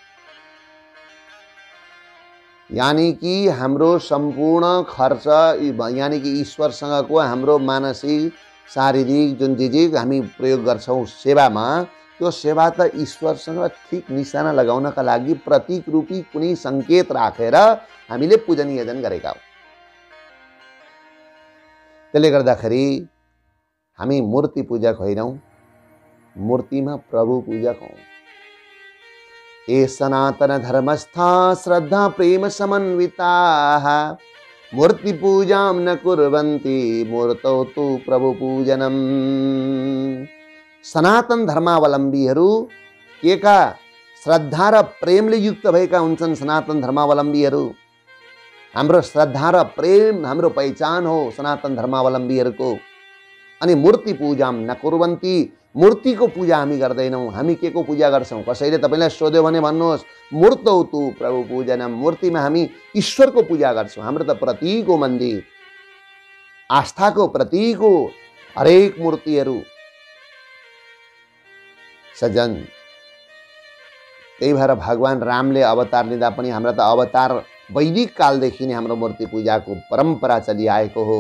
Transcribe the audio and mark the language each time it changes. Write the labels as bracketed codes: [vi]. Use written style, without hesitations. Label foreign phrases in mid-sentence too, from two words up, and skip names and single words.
[ne] यानी कि हाम्रो सम्पूर्ण खर्च, यानी कि ईश्वरसँगको हाम्रो मानसिक शारीरिक जुन चिज हामी प्रयोग गर्छौँ सेवामा, त्यो सेवा त ईश्वरसँग ठिक निशाना लगाउनका लागि प्रतीक रूपी कुनै सङ्केत राखेर हामीले पूजन यजन गरेका हौँ। त्यसले गर्दाखेरि हामी मूर्ति पूजक होइनौँ, मूर्तिमा प्रभु पूजक हौँ। [sa] ए सनातन धर्मस्था श्रद्धा प्रेम समन्विताः मूर्ति पूजां न कुर्वन्ति मूर्तौ तु प्रभु पूजनम। [ne] सनातन धर्मावलम्बीहरू केका श्रद्धा र प्रेमले युक्त भएका हुन्छन्। सनातन धर्मावलम्बीहरू हाम्रो श्रद्धा र प्रेम हाम्रो पहिचान हो सनातन धर्मावलम्बीहरूको। [sa] अनि मूर्ति पूजां न कुर्वन्ति, [ne] मूर्तिको पूजा हामी गर्दैनौँ। हामी के को पूजा गर्छौँ? कसैले तपाईँलाई सोध्यो भने भन्नुहोस् [sa] मूर्तौ तु प्रभु पूजनम, [ne] मूर्तिमा हामी ईश्वरको पूजा गर्छौँ। हाम्रो त प्रतीक हो मन्दिर, आस्थाको प्रतीक हो हरेक मूर्तिहरू। सज्जन, त्यही भएर भगवान रामले अवतार लिँदा पनि हाम्रा त अवतार वैदिक कालदेखि नै हाम्रो मूर्ति पूजाको परम्परा चलिआएको हो।